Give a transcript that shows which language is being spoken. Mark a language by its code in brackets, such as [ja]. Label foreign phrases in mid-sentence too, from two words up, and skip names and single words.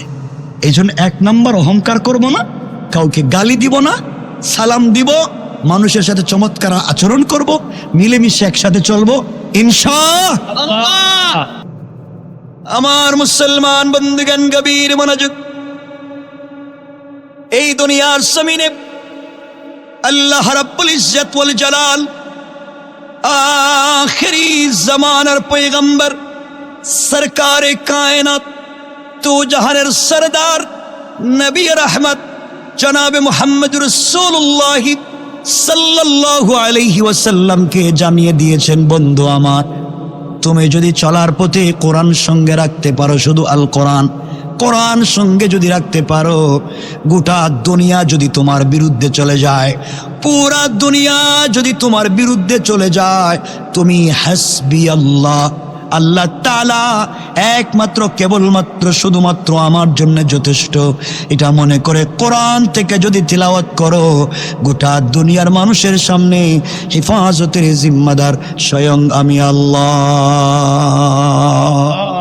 [bn] এই জন্য 1 নম্বর অহংকার করব না, কাউকে গালি দিব না, সালাম দিব, মানুষের সাথে চমৎকার আচরণ করব, মিলেমিশে একসাথে চলবো ইনশাআল্লাহ। আমার মুসলমান বন্ধুগণ, গভীর মনোযোগ। এই দুনিয়ার জমিনে [ar] الله رب العزة والجلال [bn] আখিরী জামানার পয়গম্বর সরকারে কায়েনাত তো জাহানের সরদার নবী রহমত জনাবে মুহাম্মদ রাসূলুল্লাহ [ar] صلى الله عليه وسلم [bn] के জানিয়ে দিয়েছেন, বন্ধু আমার, তুমি যদি চলার পথে কোরআন সঙ্গে রাখতে পারো, শুধু আল কোরআন, কোরআন সঙ্গে যদি রাখতে পারো, গোটা দুনিয়া যদি তোমার বিরুদ্ধে চলে যায়, পুরা দুনিয়া যদি তোমার বিরুদ্ধে চলে যায়, তুমি [ar] حسبي الله, [bn] আল্লাহ তাআলা একমাত্র কেবলমাত্র শুধুমাত্র আমার জন্য যথেষ্ট, এটা মনে করে কোরআন থেকে যদি তিলাওয়াত করো, গোটা দুনিয়ার মানুষের সামনে হেফাজতের জিম্মাদার স্বয়ং আমি আল্লাহ।